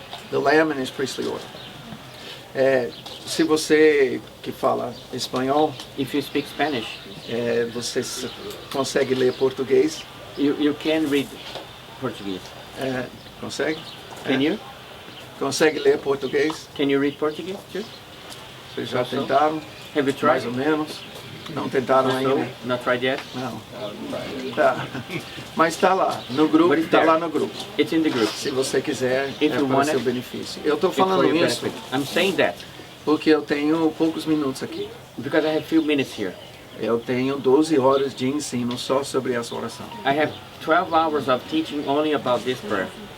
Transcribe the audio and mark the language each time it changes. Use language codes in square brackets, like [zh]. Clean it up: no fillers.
[en] The Lamb and His Priestly Order. [pt] Se você que fala espanhol, [en] If you speak Spanish, [pt] você consegue ler português? [en] you can read Portuguese. [pt] Consegue? [en] Can you? [pt] Consegue ler português? [en] Can you read Portuguese too? [pt] Vocês já [en] Also? [pt] tentaram? [en] Have you [pt] Mais [en] tried? [pt] ou menos? Não tentaram [en] No? [pt] ainda? [en] Not tried yet? [pt] Não. Tá. Mas está lá, no grupo, [en] But it's [pt] está [en] there. [pt] lá no grupo. [en] It's in the group. [pt] Se você quiser, [en] If you [pt] para [en] want [pt] seu [en] it, [pt] benefício. Eu estou [en] It's for [pt] falando [en] your [pt] isso [en] benefit. I'm saying that [pt] porque eu tenho poucos minutos aqui. [en] because I have few minutes here. [pt] Eu tenho 12 horas de ensino só sobre essa oração. [en] I have 12 hours of teaching only about this prayer.